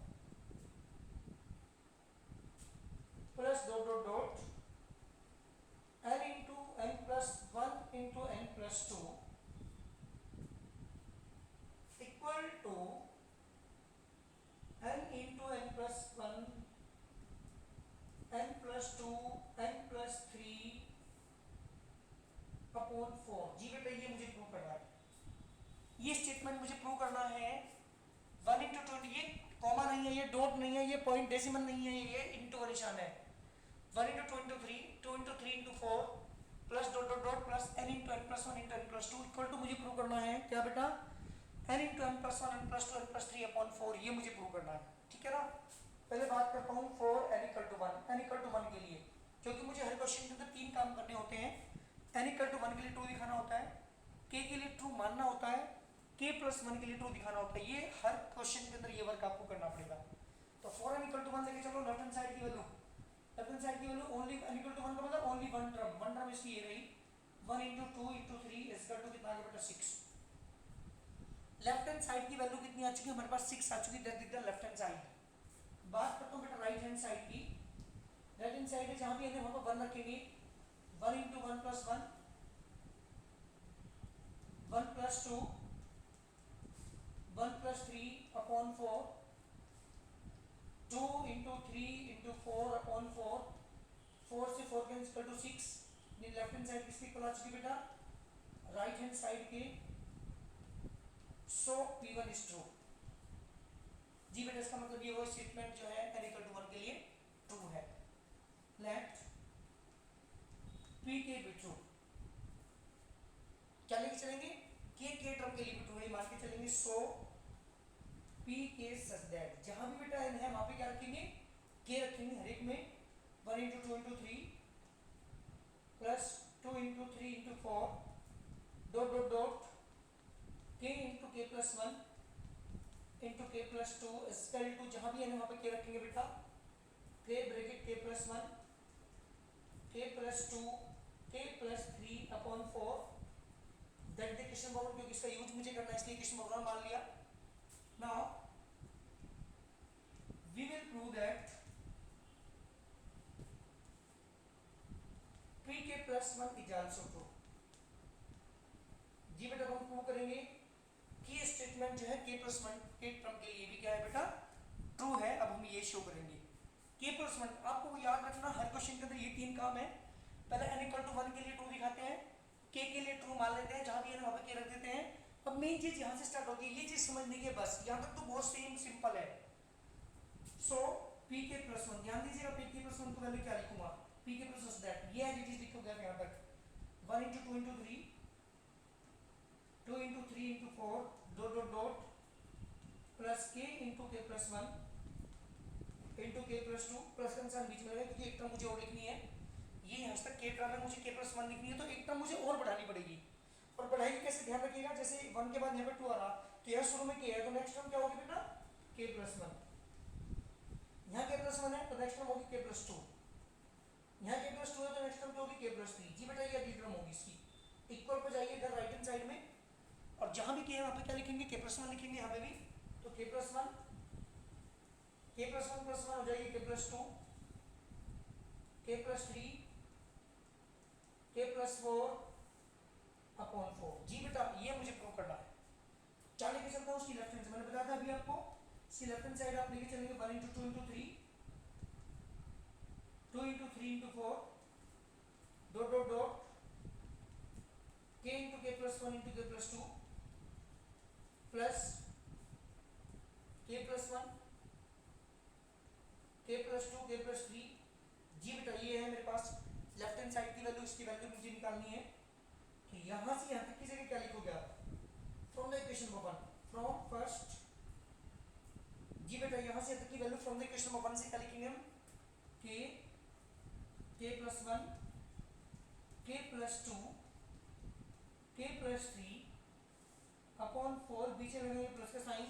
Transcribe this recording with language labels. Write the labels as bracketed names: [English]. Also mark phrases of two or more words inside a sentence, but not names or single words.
[English] plus dot dot dot n into n plus 1 into n plus 2 equal to n into n plus 1, n plus 2, n plus 3 अपॉन 4। [Hindi] जी बेटा ये मुझे प्रूव करना है, ये स्टेटमेंट मुझे प्रूव करना है। 1 × 2, ये कॉमा नहीं है, ये डॉट नहीं है, ये [English] point decimal [Hindi] नहीं है, ये इंटू का निशान है। [English] 1 × 2 × 3, 2 × 3 × 4 plus dot dot dot plus n × n plus 1 × n plus 2 equal to [Hindi] मुझे प्रूव करना है क्या बेटा, [English] n × n plus 1 n plus 2 n plus 3 upon 4, [Hindi] ये मुझे प्रूव करना है, ठीक है ना। पहले बात करता हूँ [English] for n = 1, [Hindi] n = 1 के लिए क्योंकि मुझे हर क्वेश्चन के अंदर 3 काम करने होते हैं। [English] n equal to 1 [Hindi] के लिए ट्रू दिखाना होता है, k के लिए ट्रू मानना होता है, [English] k plus 1 [Hindi] के लिए ट्रू दिखाना होता है। ये हर क्वेश्चन के अंदर ये वर्क आपको करना पड़ेगा। तो [English] for n equal to 1 [Hindi] लेके चलो, [English] left hand side [Hindi] की [English] value only n equal to 1 [Hindi] का मतलब [English] only one term [Hindi] इसकी ये रही [English] 1 into 2 into 3 is equal to [Hindi] कितना आ गया बेटा 6। [English] left hand side [Hindi] की वैल्यू कितनी आ चुकी है हमारे पास 6 आ चुकी है, [English] that is the left hand side. [Hindi] बात करता हूँ बेटा [English] right hand side [Hindi] की। [English] right hand side [Hindi] है जहाँ भी है वहाँ पर 1 रखेंगे, [English] 1 into 1 plus 1, 1 plus 2, 1 plus 3 upon 4, 2 into 3 into 4 upon 4, [Hindi] 4 से 4 के [English] equal to 6। left hand side [Hindi] किसकी इक्वल आ चुकी बेटा [English] right hand side [Hindi] के। [English] so P1 is true. [Hindi] जी बेटा इसका मतलब ये वो स्टेटमेंट जो है [English] n equal to 1 [Hindi] के लिए ट्रू है। [English] let Pk भी ट्रू। [Hindi] क्या लेके चलेंगे k टर्म के लिए भी ट्रू है मान के चलेंगे। [English] so Pk such that [Hindi] जहां भी बेटा n है वहां पे क्या रखेंगे k रखेंगे हर एक में। [English] 1 into 2 into 3 plus 2 into 3 into 4 dot dot dot k into k plus 1 into k plus 2 is equal to [Hindi] जहां भी n है वहां पे k रखेंगे बेटा, [English] k bracket k plus 1 k plus 2 k plus 3 upon 4 that the question bound, [Hindi] क्योंकि इसका यूज मुझे करना है इसलिए [English] question bound [Hindi] मान लिया। [English] now we will prove that pk plus 1 is also true। [Hindi] जी बेटा हम प्रूव करेंगे कि ये स्टेटमेंट जो है [English] k plus 1 [Hindi] के टर्म के लिए भी क्या है बेटा ट्रू है। अब हम ये शो करेंगे [English] k plus 1। [Hindi] आपको याद रखना हर क्वेश्चन के अंदर ये 3 काम है। पहले [English] n equal to 1 [Hindi] के लिए ट्रू दिखाते हैं, k के लिए ट्रू मान लेते हैं, जहां भी है वहां पे k रख देते हैं। अब मेन चीज यहां से स्टार्ट होगी, ये चीज समझने की बस, यहां तक तो बहुत [English] same simple [Hindi] है। [English] so pk plus 1 [Hindi] ध्यान दीजिएगा, [English] pk plus 1 [Hindi] को वैल्यू क्या लिखूंगा [English] pk plus 1 that ये as it is [Hindi] लिखोगे यहां तक [English] 1 into 2 into 3 2 into 3 into 4 dot dot dot plus k into k plus 1 into k plus 2 [Hindi] प्लस का निशान बीच में लगा क्योंकि एक टर्म मुझे और लिखनी है। ये यहाँ तक k टर्म है, मुझे [English] k plus 1 [Hindi] लिखनी है तो एक टर्म मुझे और बढ़ानी पड़ेगी। और बढ़ाएगी कैसे ध्यान रखिएगा, जैसे 1 के बाद यहाँ पे 2 आ रहा तो यहाँ शुरू में k है तो [English] next term [Hindi] क्या होगी बेटा [English] k plus 1। [Hindi] यहाँ [English] k plus 1 [Hindi] है तो [English] next term [Hindi] होगी [English] k plus 2। [Hindi] यहाँ [English] k plus 2 [Hindi] है तो [English] next term [Hindi] क्या होगी [English] k plus 3। [Hindi] जी बेटा ये अगली टर्म होगी इसकी। इक्वल पे जाइए इधर [English] right hand side [Hindi] में और जहां भी k है वहां पे क्या लिखेंगे [English] k plus 1 [Hindi] लिखेंगे यहाँ पे भी। [English] तो k plus 1 plus 1 [Hindi] हो जाएगी [English] k plus 2 k plus 3 k plus 4 upon 4। [Hindi] जी बेटा ये मुझे प्रूव करना है। क्या लेके चलता हूँ उसकी [English] left hand [Hindi] से, मैंने बताया था अभी आपको इसकी [English] left hand side [Hindi] आप लेके चलेंगे [English] 1 into 2 into 3 2 into 3 into 4 dot dot dot k into k plus 1 into k plus 2 plus k plus 1 k plus 2 k plus 3। [Hindi] जी बेटा ये है मेरे पास [English] left hand side [Hindi] की वैल्यू, इसकी वैल्यू मुझे निकालनी है कि यहाँ से यहाँ तक की जगह क्या लिखोगे आप [English] from the equation number 1 from first. [Hindi] जी बेटा यहाँ से यहाँ तक की वैल्यू [English] from the equation number 1 [Hindi] से क्या लिखेंगे हम [English] k plus 1 k plus 2 k plus 3 upon 4 [Hindi] बीच में लगाएंगे प्लस का साइन।